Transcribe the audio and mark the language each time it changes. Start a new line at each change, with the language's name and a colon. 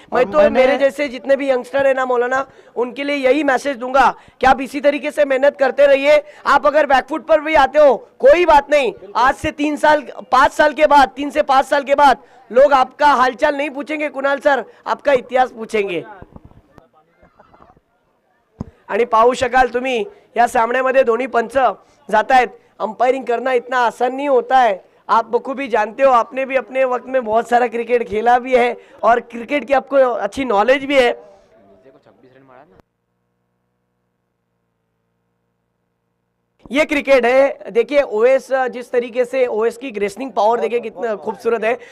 Hindi: मैं तो मेरे जैसे जितने भी यंगस्टर है ना मौलाना, उनके लिए यही मैसेज दूंगा कि आप इसी तरीके से मेहनत करते रहिए। आप अगर बैकफुट पर भी आते हो कोई बात नहीं, आज से 3 साल 5 साल के बाद, 3 से 5 साल के बाद लोग आपका हालचाल नहीं पूछेंगे कुणाल सर, आपका इतिहास पूछेंगे।
Marathi: आणि पाहू शकाल तुम्ही या सामन्यामध्ये दोन्ही पंच जात आहेत।
Hindi: अंपायरिंग करना इतना आसान नहीं होता है, आप बखूबी जानते हो। आपने भी अपने वक्त में बहुत सारा क्रिकेट खेला भी है और क्रिकेट की आपको अच्छी नॉलेज भी है। ये क्रिकेट है। देखिए ओएस जिस तरीके से ओएस की ग्रेसनिंग पावर देखिए कितना खूबसूरत है।